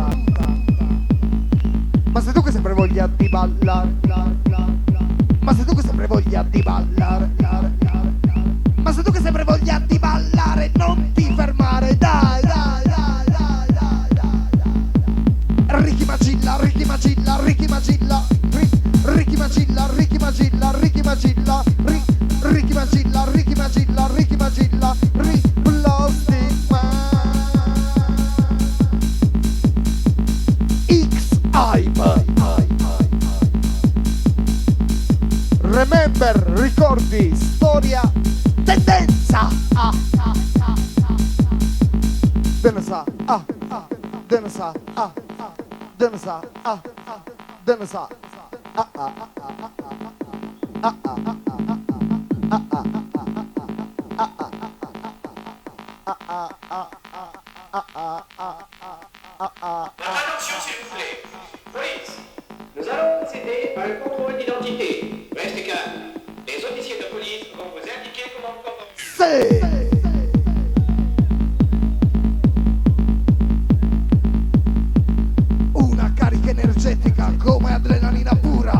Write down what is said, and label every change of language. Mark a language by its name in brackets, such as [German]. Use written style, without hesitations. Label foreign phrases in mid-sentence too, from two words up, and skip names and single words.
[Italian] Ma sei tu che sempre voglia di ballare, ma sei tu che sempre voglia di ballare, ma sei tu che sempre voglia di ballare, non ti fermare, dai, dai, dai, dai, dai, dai. Ricky Magilla, Ricky Magilla, Ricky Magilla, Ricky Magilla, Ricky Magilla, Ricky Magilla, Ricky Magilla, Ricky Magilla, Ricky Magilla, Plastic Man. X-Hype. Remember, ricordi, storia, tendenza. Densa, Densa, Densa, Densa. [French] Attention s'il vous plaît. Police, nous allons procéder à un contrôle d'identité. Restez calme. Les officiers de police vont vous indiquer comment vous comporter. [Italian] Una carica energetica come adrenalina pura.